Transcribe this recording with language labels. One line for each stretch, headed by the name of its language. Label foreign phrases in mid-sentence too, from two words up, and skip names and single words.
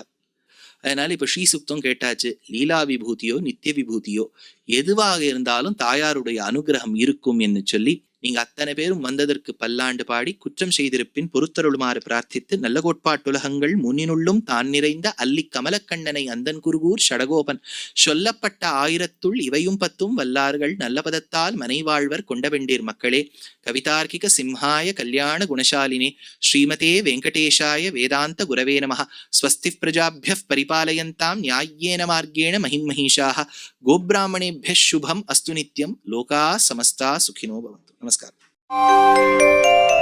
Tamil: அதனால இப்ப ஸ்ரீசுக்தம் கேட்டாச்சு, லீலா விபூதியோ நித்திய விபூதியோ எதுவாக இருந்தாலும் தாயாருடைய அனுகிரகம் இருக்கும் என்று சொல்லி, நீங்க அத்தனை பேரும் வந்ததற்கு பல்லாண்டு பாடி, குற்றம் செய்திருப்பின் பொறுத்தருளுமாறு பிரார்த்தித்து, நல்ல கோட்பாட்டுலகங்கள் முன்னினுள்ளும் தான் நிறைந்த அல்லி கமலக்கண்ணனை அந்தன் குருகூர் ஷடகோபன் சொல்லப்பட்ட 1000 இவையும் 10 வல்லார்கள் நல்ல பதத்தால் மனைவாழ்வர் கொண்டவெண்டீர் மக்களே.
Sanskrit: कवितार्किक सिंहाय कल्याण गुणशालिने श्रीमते वेङ्कटेशाय वेदान्त गुरवे நமः. स्वस्ति प्रजाभ्यः परिपालयन्ताम् न्याय्येन मार्गेण महिन्महीषाः. गोब्राह्मणेभ्यः शुभम् अस्तु नित्यं. लोकाः समस्ताः सुखिनो भवन्तु. नमस्कार.